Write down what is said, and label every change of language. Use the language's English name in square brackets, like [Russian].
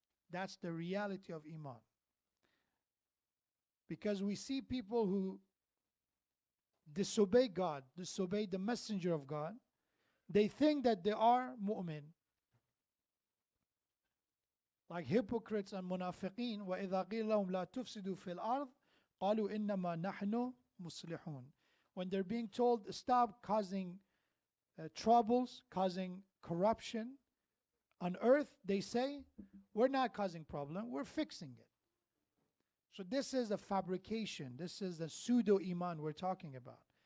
[English] That's the reality of iman. Because we see people who disobey God, disobey the messenger of God, they think that they are mu'min. Like hypocrites and munafiqeen, [Arabic] وَإِذَا قِيلَ لَهُمْ لَا تُفْسِدُوا فِي الْأَرْضِ قَالُوا إِنَّمَا نَحْنُ مُصْلِحُونَ. [English] When they're being told, stop causing troubles, causing corruption on earth, they say, we're not causing problem, we're fixing it. So this is a fabrication. This is the pseudo-iman we're talking about.